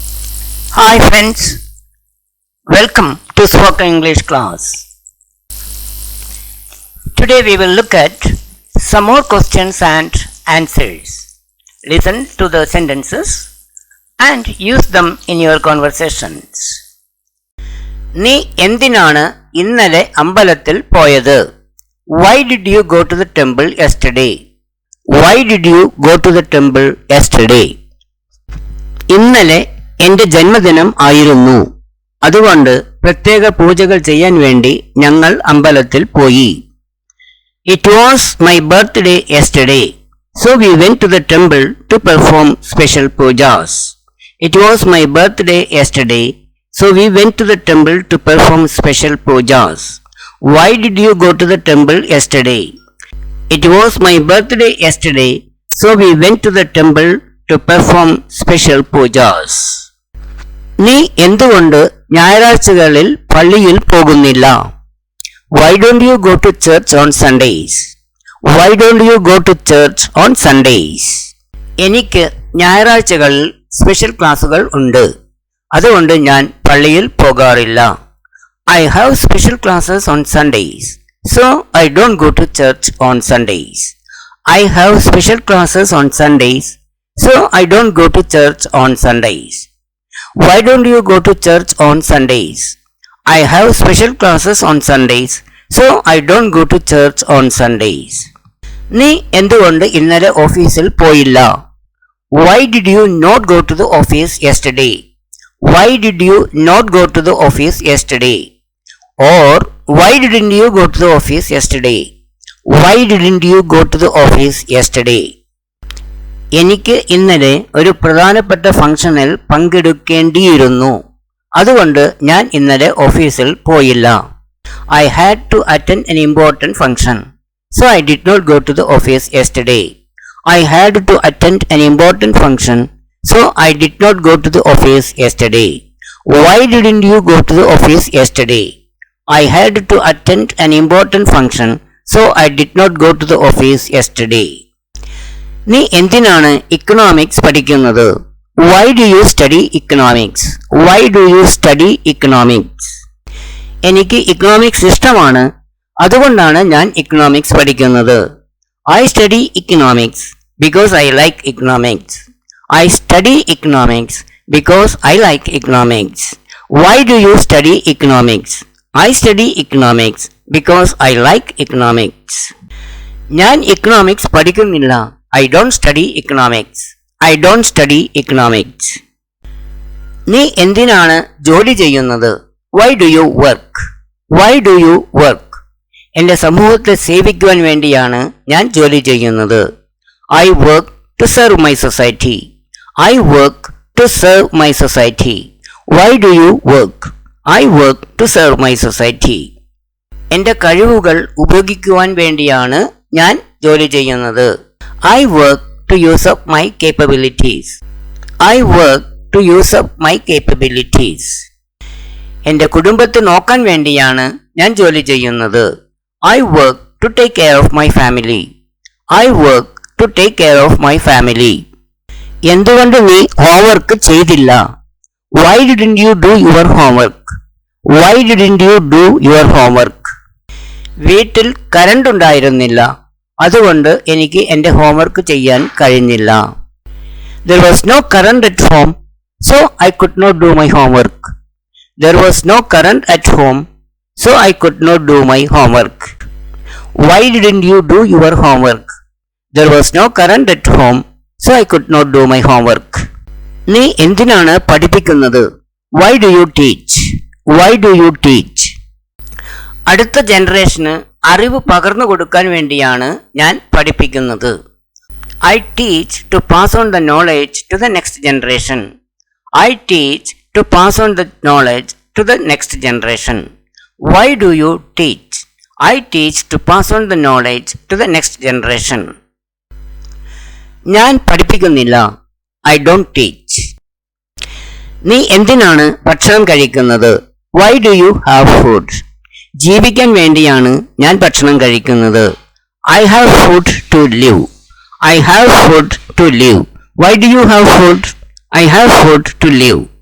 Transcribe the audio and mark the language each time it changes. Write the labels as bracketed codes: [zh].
[en] Hi friends, welcome to Spoken English class. Today we will look at some more questions and answers. Listen to the sentences and use them in your conversations. [ml] നീ എന്തിനാണ് ഇന്നലെ അമ്പലത്തിൽ പോയത്? [en] Why did you go to the temple yesterday? Why did you go to the temple yesterday? [ml] ഇന്നലെ എന്റെ ജന്മദിനം ആയിരുന്നു, അതുകൊണ്ട് പ്രത്യേക പൂജകൾ ചെയ്യാൻ വേണ്ടി ഞങ്ങൾ അമ്പലത്തിൽ പോയി. [en] It was my birthday yesterday, so we went to the temple to perform special pujas. It was my birthday yesterday, so we went to the temple to perform special pujas. Why did you go to the temple yesterday? It was my birthday yesterday, so we went to the temple to perform special pujas. [ml] നീ എന്തുകൊണ്ട് ഞായറാഴ്ചകളിൽ പള്ളിയിൽ പോകുന്നില്ല? [en] Why don't you go to church on Sundays? Why don't you go to church on Sundays? [ml] എനിക്ക് ഞായറാഴ്ചകളിൽ special ക്ലാസുകൾ ഉണ്ട്, അതുകൊണ്ട് ഞാൻ പള്ളിയിൽ പോകാറില്ല. [en] I have special classes on Sundays, so I don't go to church on Sundays. I have special classes on Sundays, so I don't go to church on Sundays. Why don't you go to church on Sundays? I have special classes on Sundays, so I don't go to church on Sundays. [ml] നീ എന്തുകൊണ്ട് ഇന്നലെ ഓഫീസിൽ പോയില്ല? [en] Why did you not go to the office yesterday? Why did you not go to the office yesterday? Or why didn't you go to the office yesterday? Why didn't you go to the office yesterday? [ml] എനിക്ക് ഇന്നലെ ഒരു പ്രധാനപ്പെട്ട ഫംഗ്ഷനിൽ പങ്കെടുക്കേണ്ടിയിരുന്നു, അതുകൊണ്ട് ഞാൻ ഇന്നലെ ഓഫീസിൽ പോയില്ല. [en] I had to attend an important function, so I did not go to the office yesterday. I had to attend an important function, so I did not go to the office yesterday. Why didn't you go to the office yesterday? I had to attend an important function, so I did not go to the office yesterday. [ml] നീ എന്തിനാണ് economics പഠിക്കുന്നത്? [en] Why do you study economics? Why do you study economics? [ml] എനിക്ക് economics ഇഷ്ടമാണ്, അതുകൊണ്ടാണ് ഞാൻ economics പഠിക്കുന്നത്. [en] I study economics because I like economics. I study economics because I like economics. Why do you study economics? I study economics because I like economics. [ml] ഞാൻ economics പഠിക്കുന്നില്ല. [en] I don't study economics. I don't study economics. [ml] നീ എന്തിനാണ് ജോലി ചെയ്യുന്നത്? [en] Why do you work? Why do you work? [ml] എൻ്റെ സമൂഹത്തെ സേവിക്കുവാൻ വേണ്ടിയാണ് ഞാൻ ജോലി ചെയ്യുന്നത്. [en] I work to serve my society. I work to serve my society. Why do you work? I work to serve my society. [ml] എൻ്റെ കഴിവുകൾ ഉപയോഗിക്കുവാൻ വേണ്ടിയാണ് ഞാൻ ജോലി ചെയ്യുന്നത്. [en] I work to use up my capabilities. I work to use up my capabilities. [ml] എൻ്റെ കുടുംബത്തെ നോക്കാൻ വേണ്ടിയാണ് ഞാൻ ജോലി ചെയ്യുന്നത്. [en] I work to take care of my family. I work to take care of my family. [ml] എന്തുകൊണ്ട് നീ ഹോംവർക്ക് ചെയ്തില്ല? [en] Why didn't you do your homework? Why didn't you do your homework? [ml] വീട്ടിൽ കറണ്ട് ഉണ്ടായിരുന്നില്ല, അതുകൊണ്ട് എനിക്ക് എൻ്റെ ഹോംവർക്ക് ചെയ്യാൻ കഴിഞ്ഞില്ല. [en] There was no current at home, so I could not do my homework. There was no current at home, so I could not do my homework. Why didn't you do your homework? There was no current at home, so I could not do my homework. [ml] നീ എന്തിനാണ് പഠിപ്പിക്കുന്നത്? [en] Why do you teach? Why do you teach? [ml] അടുത്ത ജനറേഷന് അറിവ് പകർന്നു കൊടുക്കാൻ വേണ്ടിയാണ് ഞാൻ പഠിപ്പിക്കുന്നത്. [en] I teach to pass on the knowledge to the next generation. I teach to pass on the knowledge to the next generation. Why do you teach? I teach to pass on the knowledge to the next generation. [ml] ഞാൻ പഠിപ്പിക്കുന്നില്ല. [en] I don't teach. [ml] നീ എന്തിനാണ് ഭക്ഷണം കഴിക്കുന്നത്? [en] Why do you have food? [ml] ജീവിക്കാൻ വേണ്ടിയാണ് ഞാൻ ഭക്ഷണം കഴിക്കുന്നത്. [en] I have food to live. I have food to live. Why do you have food? I have food to live.